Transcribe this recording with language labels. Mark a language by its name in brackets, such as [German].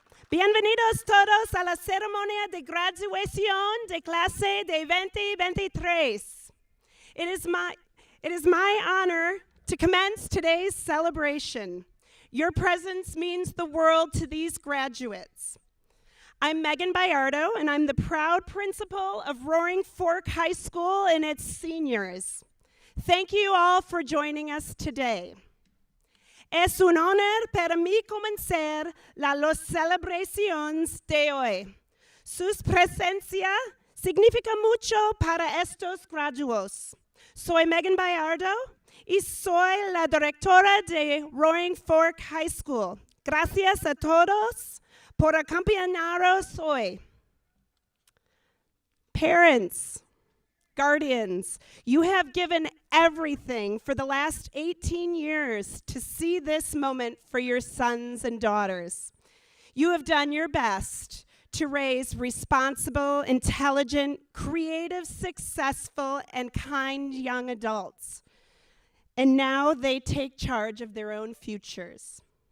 [Spanish] Bienvenidos todos a la ceremonia de graduación de clase de 2023. [English] It is my honor to commence today's celebration. Your presence means the world to these graduates. I'm Megan Bayardo, and I'm the proud principal of Roaring Fork High School and its seniors. Thank you all for joining us today. [Spanish] Es un honor para mí comenzar las celebraciones de hoy. Su presencia significa mucho para estos graduados. Soy Megan Bayardo y soy la directora de Roaring Fork High School. Gracias a todos por acompañarnos hoy. [English] Parents, guardians, you have given everything for the last 18 years to see this moment for your sons and daughters. You have done your best to raise responsible, intelligent, creative, successful, and kind young adults. And now they take charge of their own futures.